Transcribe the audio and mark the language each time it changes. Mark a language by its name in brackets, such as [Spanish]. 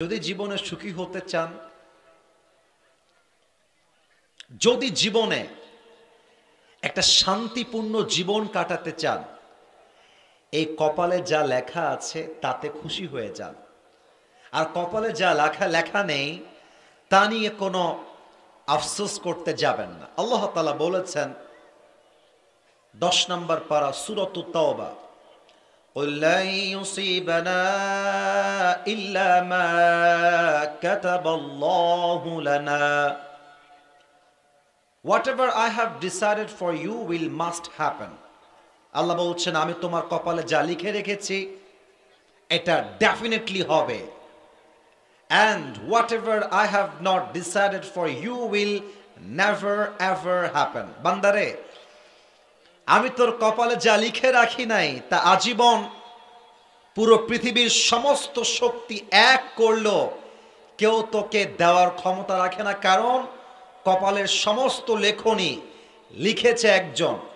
[Bangla] যদি জীবনে সুখী হতে চান, যদি জীবনে একটা শান্তিপূর্ণ জীবন কাটাতে চান, এই কপালে যা লেখা আছে তাতে খুশি হয়ে যান। আর কপালে যা লেখা নেই তা নিয়ে কোনো আফসোস করতে যাবেন না। আল্লাহ তাআলা বলেছেন 10 নম্বর পারা সূরাতুত তাওবা, [Arabic] قل لن يصيبنا إلا ما كتب الله لنا [English] whatever I have decided for you will must happen. [Bangla] আল্লাহ বলছেন আমি তোমার কপালে যা লিখে রেখেছি এটা ডেফিনেটলি হবে, [English] and whatever I have not decided for you will never ever happen. [Bangla] বান্দারে, আমি তোর কপালে যা লিখে রাখি নাই তা আজীবন পুরো পৃথিবীর সমস্ত শক্তি এক করলো কেউ তোকে দেওয়ার ক্ষমতা রাখে না, কারণ কপালের সমস্ত লেখনী লিখেছে একজন।